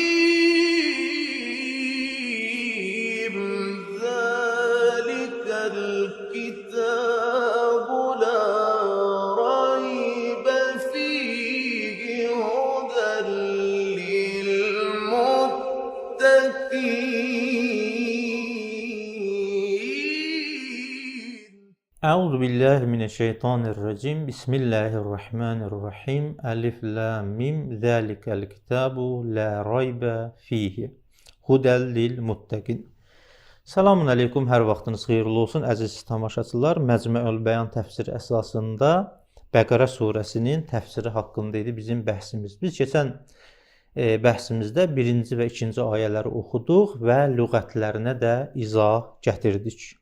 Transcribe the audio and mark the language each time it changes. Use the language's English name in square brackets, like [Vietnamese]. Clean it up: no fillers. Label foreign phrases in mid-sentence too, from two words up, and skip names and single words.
[Arabic] ميم ذلك الكتاب لا ريب فيه هدى للمتقين. أعوذ بالله من الشيطان الرجيم بسم الله الرحمن الرحيم ألف لام ميم ذلك الكتاب لا ريب فيه هدى للمتقين. سلام عليكم, [Azerbaijani] hər vaxtınız xeyirli olsun əziz tamaşaçılar. Məcmuəül Bəyan təfsiri əsasında Bəqərə surəsinin təfsiri haqqında idi bizim bəhsimiz. Biz keçən bəhsimizdə 1-ci və 2-ci ayələri oxuduq və lüğətlərinə də izah gətirdik.